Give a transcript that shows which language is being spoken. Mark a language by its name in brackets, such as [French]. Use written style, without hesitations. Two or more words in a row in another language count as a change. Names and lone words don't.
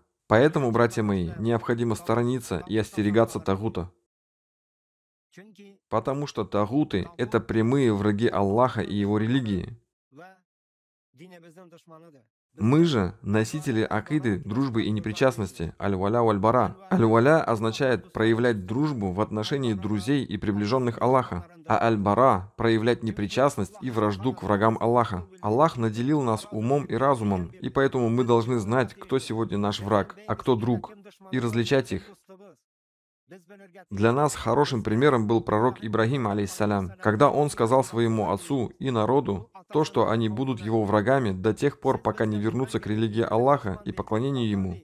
[Russian] Поэтому, братья мои, необходимо сторониться и остерегаться тагута. Потому что тагуты – это прямые враги Аллаха и его религии. Мы же носители акиды, дружбы и непричастности, [Arabic] الولاء والبراء. [Russian] Аль-валя означает проявлять дружбу в отношении друзей и приближенных Аллаха, а аль-бара – проявлять непричастность и вражду к врагам Аллаха. Аллах наделил нас умом и разумом, и поэтому мы должны знать, кто сегодня наш враг, а кто друг, и различать их. Для нас хорошим примером был пророк Ибрахим, алейхиссалям, когда он сказал своему отцу и народу то, что они будут его врагами до тех пор, пока не вернутся к религии Аллаха и поклонению ему.